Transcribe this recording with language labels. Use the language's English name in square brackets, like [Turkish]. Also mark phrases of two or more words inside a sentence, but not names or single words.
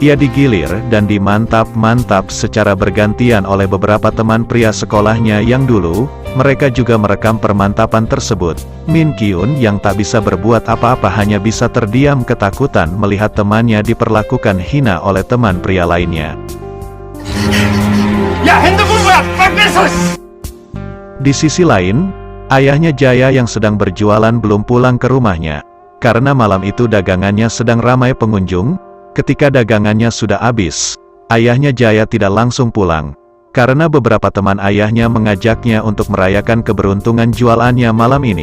[Indonesian] ia digilir dan dimantap-mantap secara bergantian oleh beberapa teman pria sekolahnya yang dulu, mereka juga merekam permantapan tersebut. Min Kyun yang tak bisa berbuat apa-apa hanya bisa terdiam ketakutan melihat temannya diperlakukan hina oleh teman pria lainnya. [Korean] 야, 핸드폰 뭐야? 빨리 뺏어! [Indonesian] Di sisi lain, ayahnya Jaya yang sedang berjualan belum pulang ke rumahnya. Karena malam itu dagangannya sedang ramai pengunjung, ketika dagangannya sudah habis, ayahnya Jaya tidak langsung pulang. Karena beberapa teman ayahnya mengajaknya untuk merayakan keberuntungan jualannya malam ini.